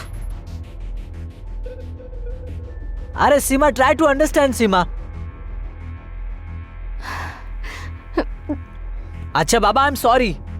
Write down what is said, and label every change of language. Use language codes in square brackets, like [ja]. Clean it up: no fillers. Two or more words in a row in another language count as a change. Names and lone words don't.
[en] अरे सीमा, Try to understand सीमा। [hi] अच्छा बाबा, [en] I am sorry.